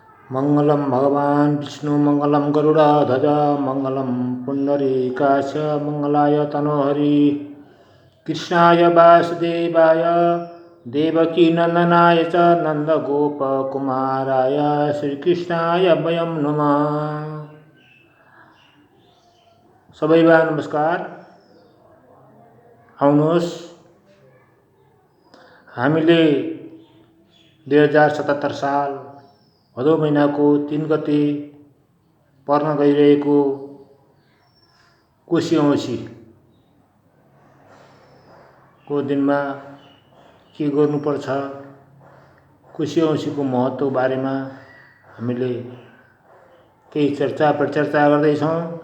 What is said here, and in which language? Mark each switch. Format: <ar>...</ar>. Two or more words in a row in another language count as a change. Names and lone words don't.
<sa>मंगलम भगवान विष्णु मंगलम गरुड़ध्वज मंगलम पुंडरीकाक्ष मंगलाय तनोहरि कृष्णाय वासुदेवाय देवकी नंदनाय च नंदगोपकुमाराय श्रीकृष्णाय वयं नमः।</sa> <ne>सबैलाई नमस्कार। आउनुहोस् हामीले 2077 साल भदौ महिनाको 3 गते पर्न गइरहेको कोशी औँसी को दिनमा के गर्नुपर्छ, कोशी औँसीको महत्त्व बारेमा हामीले केही चर्चा परिचर्चा गर्दैछौँ।</ne>